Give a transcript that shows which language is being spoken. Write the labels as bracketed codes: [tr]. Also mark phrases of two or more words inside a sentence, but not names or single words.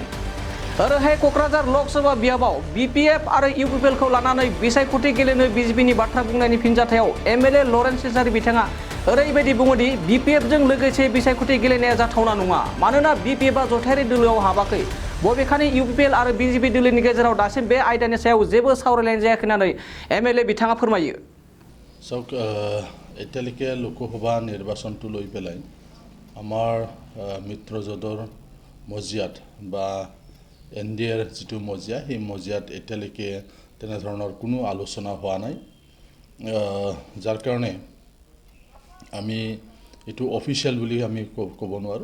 [brx] ओरैहाय क'क्राझार लक'सभा बियाबाव बिपिएफ आरो इउपिपिएलखौ लानानै बिसायख'थि गेलेनो बिजेपिनि बाथ्रा बुंनायनि फिनजाथायाव एमएलए लरेन्स सेस्लार बिथाङा ओरैबायदि बुङोदि बिपिएफजों लोगोसे बिसायख'थि गेलेनाया जाथावना नङा, मानोना बिपिएफआ जथायारि दोलोआव हाबाखै। बबेखानि इउपिपिएल आरो बिजेपि दोलोनि गेजेराव दासिम बे आयदानि सायाव जेबो सावरायलायनाय जायाखै होननानै एमएलए बिथाङा फोरमायो। [as] চাওক, এতিয়ালৈকে লোকসভা নিৰ্বাচনটো লৈ পেলাই আমাৰ মিত্ৰজোঁটৰ মজিয়াত বা এনডিএৰ যিটো মজিয়া, সেই মজিয়াত এতিয়ালৈকে তেনেধৰণৰ কোনো আলোচনা হোৱা নাই। যাৰ কাৰণে আমি এইটো অফিচিয়েল বুলি আমি ক'ব নোৱাৰোঁ।